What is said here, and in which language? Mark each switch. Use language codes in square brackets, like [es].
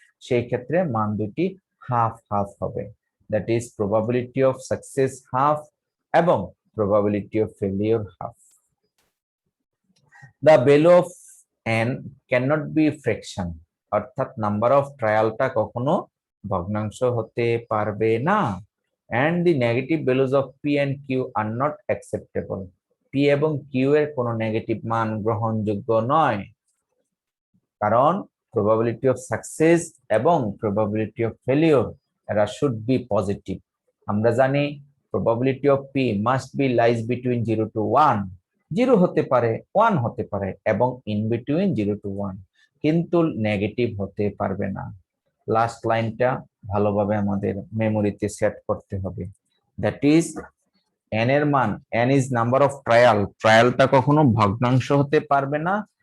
[bn] সেই ক্ষেত্রে মান দুটি হাফ হাফ হবে। That is probability of success half এবং probability of failure half. [en] the value of n cannot be fraction, [bn] অর্থাৎ নাম্বার অফ ট্রায়ালটা কখনো ভগ্নাংশ হতে পারবে না। [en] and the negative values of p and q are not acceptable. [bn] p এবং q এর কোনো নেগেটিভ মান গ্রহণযোগ্য নয়, কারণ probability of success এবং probability of failure এরা [en] should be positive. [bn] আমরা জানি [en] probability of p must be lies between 0 to 1. [bn] 0 হতে পারে, 1 হতে পারে, এবং [en] in between 0 to 1, [bn] কিন্তু নেগেটিভ হতে পারবে না। লাস্ট লাইনটা ভালোভাবে আমাদের মেমোরিতে সেট করতে হবে। দ্যাট ইজ n এর মান, n is number of trial, ট্রায়ালটা কখনো ভগ্নাংশ হতে পারবে না।